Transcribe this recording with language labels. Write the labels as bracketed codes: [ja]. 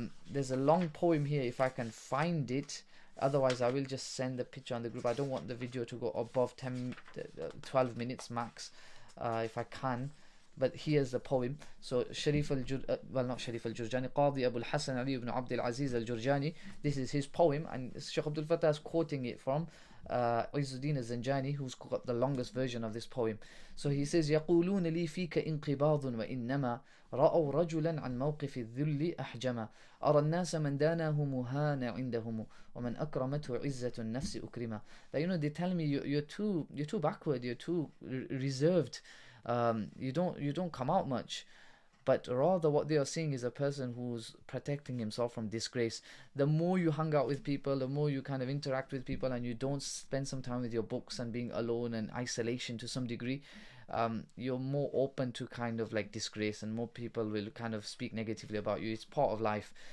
[en] There's a long poem here, if I can find it. Otherwise, I will just send the picture on the group. I don't want the video to go above 12 minutes max, if I can. But here's the poem. So, not Sharif al-Jurjani, Qadi Abu al-Hasan Ali ibn Abd al-Aziz al-Jurjani. This is his poem, and Shaykh Abdul Fattah is quoting it from Izzuddin al-Zanjani, who's got the longest version of this poem. So he says, [ar] يَقُولُونَ لِي فِيكَ انْقِبَاضٌ وَإِنَّمَا رأوا رجلا عن موقف الذل أحجما أرى الناس من داناه مهان عندهم ومن أكرمته عزة النفس أكرما. [en] That, they tell me you're too backward, you're too reserved, you don't come out much. But rather what they are seeing is a person who's protecting himself from disgrace. The more you hang out with people, the more you kind of interact with people, and you don't spend some time with your books and being alone and isolation to some degree, you're more open to kind of like disgrace, and more people will kind of speak negatively about you. It's part of life.